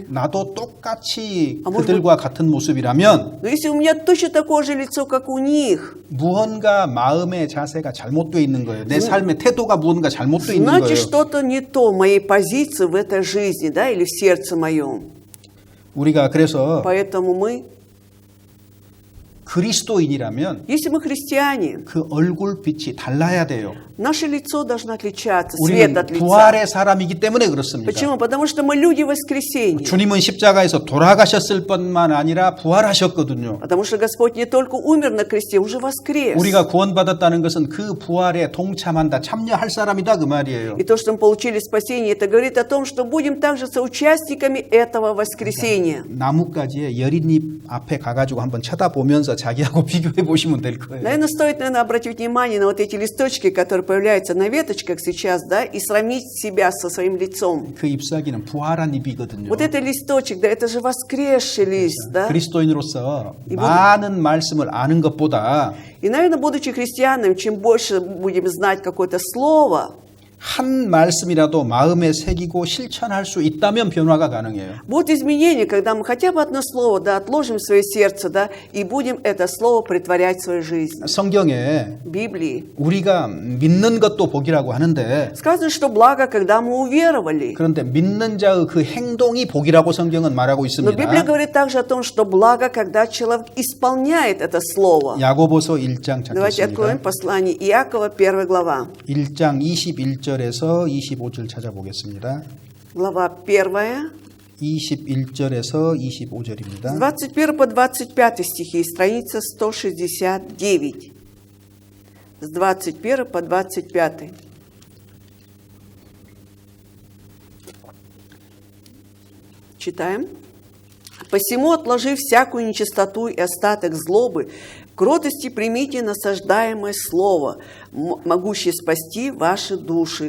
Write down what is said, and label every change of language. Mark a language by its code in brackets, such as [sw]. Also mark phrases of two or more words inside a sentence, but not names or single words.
[ko] 나도 똑같이 [ru] 아, может [ko] 그들과 같은 모습이라면 [ru] Но если у меня точно такое же лицо, как у них, [ko] 무언가 마음의 자세가 잘못되어 있는 거예요. 내 삶의 태도가 무언가 잘못되어 있는 [ru] значит, [ko] 거예요. [ru] что-то не то в моей позиции в этой жизни, да, или в сердце моем. [ko] 우리가 그래서 [ru] Поэтому мы, [ko] 그리스도인이라면 [ru] если мы христиане, [ko] 그 얼굴 빛이 달라야 돼요. [ru] наше лицо должно отличаться, свет [ko] 우리는 [ru] от лица. [ko] 부활의 사람이기 때문에 그렇습니다. [ru] Почему? Потому что мы люди воскресения. [ko] 주님은 십자가에서 돌아가셨을 뿐만 아니라 부활하셨거든요. [ru] Потому что Господь не только умер на кресте, уже воскрес. [ko] 우리가 구원받았다는 것은 그 부활에 동참한다, 참여할 사람이다 그 말이에요. [ru] И то, что мы получили спасение, это говорит о том, что будем также соучастниками этого воскресения. [ko] 나뭇가지에 여린잎 앞에 가가지고 한번 쳐다보면서 자기하고 비교해 보시면 될 거예요. [ru] Наверное, стоит, обратить внимание на вот эти листочки, которые появляются на веточках сейчас, да, и сравнить себя со своим лицом. [ko] 그 잎사귀는 부활한 잎이거든요. [ru] Вот это листочек, да, это же воскресший лист, да. [ko] 그리스도인으로서 많은 말씀을 아는 것보다 [ru] И, наверное, будучи христианами, чем больше будем знать какое-то слово, [ko] 한 말씀이라도 마음에 새기고 실천할 수 있다면 변화가 가능해요. [ru] Будут изменения, когда мы хотя бы одно слово, да, отложим в свое сердце, да, и будем это слово претворять в свою жизнь. [ko] 성경에 [ru] В Библии [ko] 우리가 믿는 것도 복이라고 하는데 [ru] сказано, что благо, когда мы уверовали. [ko] 그런데 믿는 자의 그 행동이 복이라고 성경은 말하고 [ru] Но Библия [ko] 있습니다. [ru] говорит также о том, что благо, когда человек исполняет это слово. [ko] 야고보서 1장 [ru] Давайте откроем [ko] 찾겠습니다. [ru] послание Иакова, 1 глава. [ko] 1장 21절에서 25절 찾아보겠습니다. [ru] Глава 1, [ko] 21절에서 [ru] с [ko] 25절입니다. [ru] 21 по 25 стихи, страница 169. С 21 по 25. Читаем. «Посему, отложив всякую нечистоту и остаток злобы, кротости примите насаждаемое слово, могущее спасти ваши души.